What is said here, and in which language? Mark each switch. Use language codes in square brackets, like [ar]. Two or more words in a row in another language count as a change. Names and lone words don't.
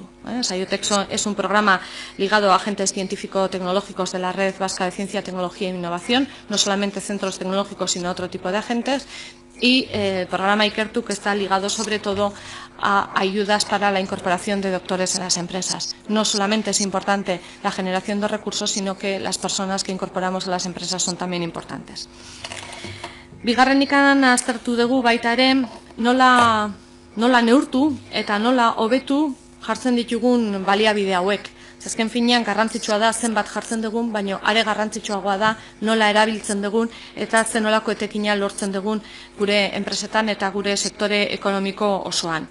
[es] Saiotek es un programa ligado a agentes científico-tecnológicos de la Red Vasca de Ciencia, Tecnología e Innovación, no solamente centros tecnológicos, sino otro tipo de agentes, y el programa Ikertu, que está ligado sobre todo a ayudas para la incorporación de doctores en las empresas. No solamente es importante la generación de recursos, sino que las personas que incorporamos a las empresas son también importantes. [eu] Bigarrenikan aztertu dugu baita ere nola neurtu eta nola hobetu jartzen ditugun baliabide hauek. Azken finean garrantzitsua da zenbat jartzen dugun, baina are garrantzitsuagoa da nola erabiltzen dugun eta zen nolako etekina lortzen dugun gure enpresetan eta gure sektore ekonomiko osoan.